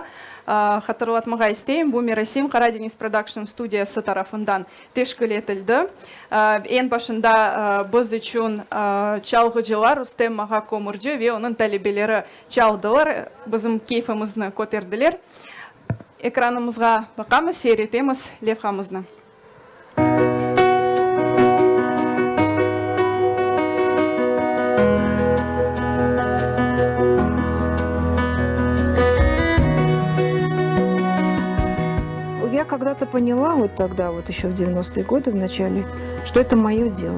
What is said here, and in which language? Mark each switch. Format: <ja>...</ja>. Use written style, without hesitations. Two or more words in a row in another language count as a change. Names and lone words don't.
<crh>Hatırlatmağa isteyim, bu Merasim Karadeniz Production Studiyası tarafından teşkil edildi. En başında biz için çalgıcılar Rüstem Mağa Komurcu ve onun talebeleri çaldılar. Bizim keyfimizni koterdiler. Ekranımızga bakamız, seyretemiz levhamızны.</crh> <ru>Я когда-то поняла, вот тогда, вот еще в 90-е годы, в начале, что это мое дело.</ru>